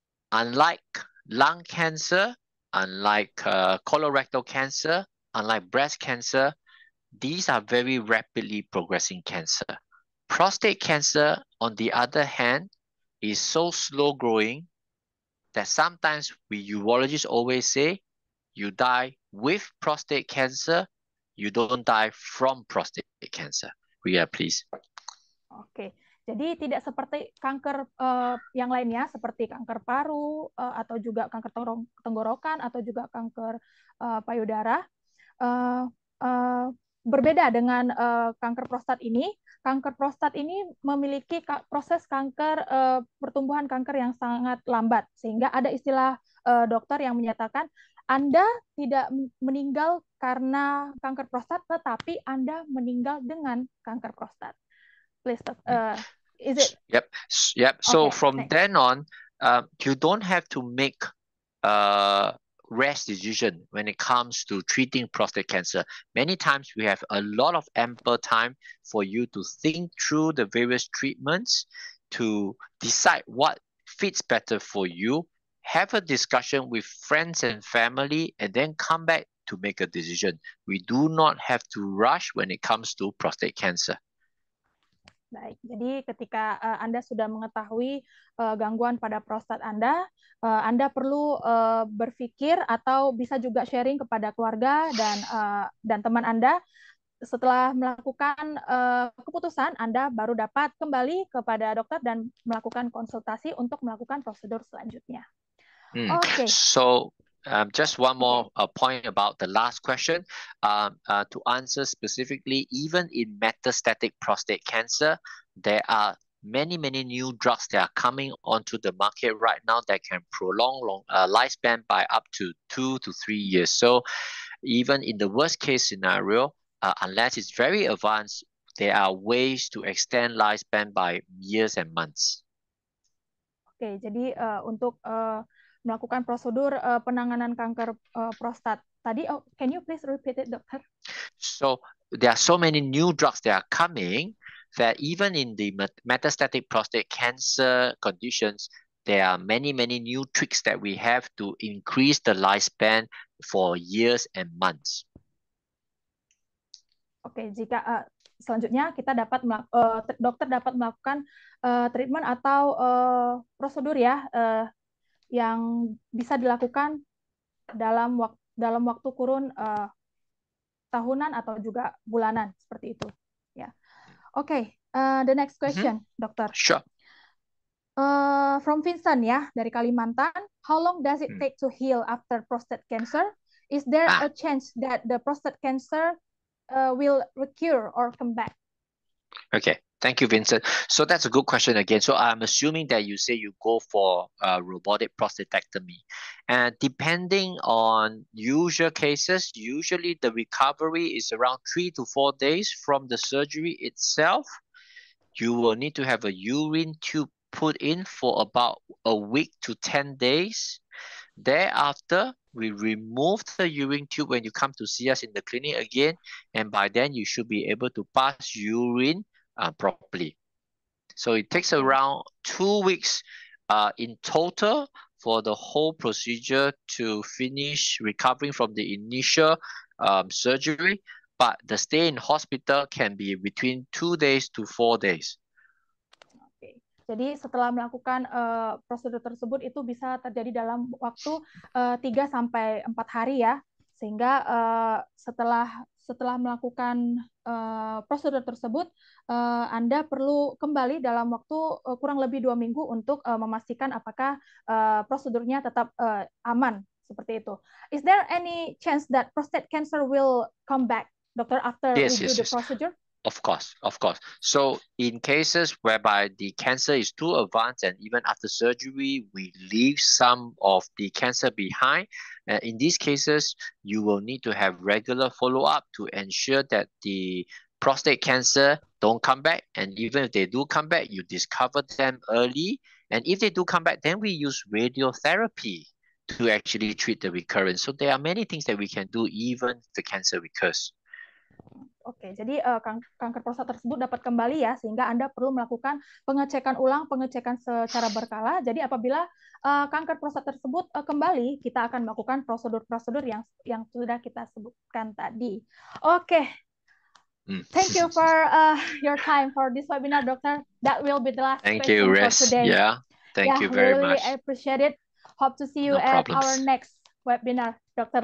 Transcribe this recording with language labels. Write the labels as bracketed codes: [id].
[en] Unlike lung cancer, unlike colorectal cancer, unlike breast cancer, these are very rapidly progressing cancer. Prostate cancer, on the other hand, is so slow growing that sometimes we urologists always say, you die with prostate cancer, you don't die from prostate cancer. Ria, please. [id] Oke, jadi tidak seperti kanker yang lainnya, seperti kanker paru atau juga kanker tenggorokan atau juga kanker payudara. Berbeda dengan kanker prostat ini. Kanker prostat ini memiliki proses pertumbuhan kanker yang sangat lambat, sehingga ada istilah dokter yang menyatakan Anda tidak meninggal karena kanker prostat, tetapi Anda meninggal dengan kanker prostat. [en] Please, is it? Yep. So okay, from then on, you don't have to make rash decision when it comes to treating prostate cancer. Many times we have a lot of ample time for you to think through the various treatments to decide what fits better for you, have a discussion with friends and family, and then come back to make a decision. We do not have to rush when it comes to prostate cancer. [id] Baik, jadi ketika Anda sudah mengetahui gangguan pada prostat Anda perlu berpikir atau bisa juga sharing kepada keluarga dan teman Anda setelah melakukan keputusan, Anda baru dapat kembali kepada dokter dan melakukan konsultasi untuk melakukan prosedur selanjutnya. Oke. [en] So just one more Okay. point about the last question. To answer specifically, even in metastatic prostate cancer, there are many new drugs that are coming onto the market right now that can prolong lifespan by up to 2 to 3 years. So even in the worst case scenario, unless it's very advanced, there are ways to extend lifespan by years and months. [id] Oke, jadi untuk melakukan prosedur penanganan kanker prostat tadi, [en] can you please repeat it, [id] dokter? [en] So there are so many new drugs that are coming that even in the metastatic prostate cancer conditions, there are many new tricks that we have to increase the lifespan for years and months. [id] Oke, jika selanjutnya kita dapat dokter dapat melakukan treatment atau prosedur ya yang bisa dilakukan dalam waktu kurun tahunan atau juga bulanan seperti itu. Ya, oke. [en] The next question, dokter. Sure. [id] From Vincent ya dari Kalimantan. [en] How long does it take to heal after prostate cancer? Is there a chance that the prostate cancer will recur or come back? Okay, thank you, Vincent. So that's a good question again. So I'm assuming that you say you go for robotic prostatectomy. And depending on usual cases, usually the recovery is around 3 to 4 days from the surgery itself. You will need to have a urine tube put in for about a week to 10 days. Thereafter, we remove the urine tube when you come to see us in the clinic again, and by then you should be able to pass urine properly. So it takes around 2 weeks in total for the whole procedure to finish recovering from the initial surgery, but the stay in hospital can be between 2 days to 4 days. [id] Jadi setelah melakukan prosedur tersebut itu bisa terjadi dalam waktu 3 sampai 4 hari ya. Sehingga setelah melakukan prosedur tersebut, Anda perlu kembali dalam waktu kurang lebih 2 minggu untuk memastikan apakah prosedurnya tetap aman seperti itu. [en] Is there any chance that prostate cancer will come back, doctor, after we do the procedure? Of course. So in cases whereby the cancer is too advanced and even after surgery, we leave some of the cancer behind. In these cases, you will need to have regular follow-up to ensure that the prostate cancer don't come back. And even if they do come back, you discover them early. And if they do come back, then we use radiotherapy to actually treat the recurrence. So there are many things that we can do even if the cancer recurs. [id] Oke, jadi kanker prostat tersebut dapat kembali ya, sehingga Anda perlu melakukan pengecekan ulang, pengecekan secara berkala. Jadi apabila kanker prostat tersebut kembali, kita akan melakukan prosedur-prosedur yang sudah kita sebutkan tadi. [en] Oke, thank you for your time for this webinar, Doctor. That will be the last question for today. Thank you very much. Really appreciate it. Hope to see you at our next webinar, Dr.